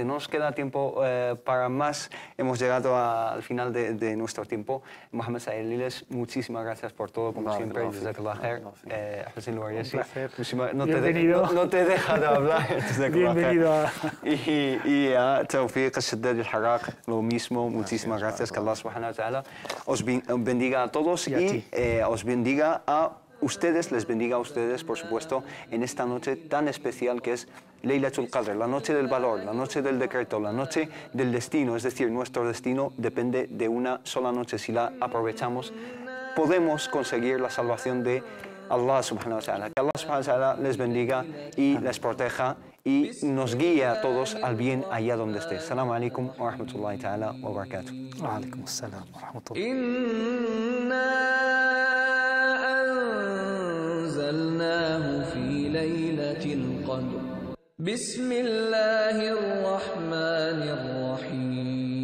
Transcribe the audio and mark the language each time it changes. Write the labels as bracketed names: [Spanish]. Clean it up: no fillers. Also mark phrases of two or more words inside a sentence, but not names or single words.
[Spanish] No nos queda tiempo para más, hemos llegado al final de nuestro tiempo. Mohamed Said Eliles, muchísimas gracias por todo, como siempre. Un placer. No te he dejado hablar. Bienvenido a... Y a Tawfiq al-Shaddad al-Harraq, lo mismo, muchísimas gracias. Que [Arabic] الله سبحانه وتعالى [Spanish] os bendiga a todos y os bendiga a ustedes, les bendiga a ustedes, por supuesto, en esta noche tan especial que es Laylatul Qadr, la noche del valor, la noche del decreto, la noche del destino. Es decir, nuestro destino depende de una sola noche. Si la aprovechamos, podemos conseguir la salvación de [Arabic] الله سبحانه وتعالى. [Spanish] Que [Arabic] الله سبحانه وتعالى [Spanish] les bendiga y les proteja y nos guíe a todos al bien allá donde esté. [Arabic] السلام عليكم ورحمة الله تعالى وبركاته. وعليكم السلام ورحمة الله. أنزلناه في ليلة القدر بسم الله الرحمن الرحيم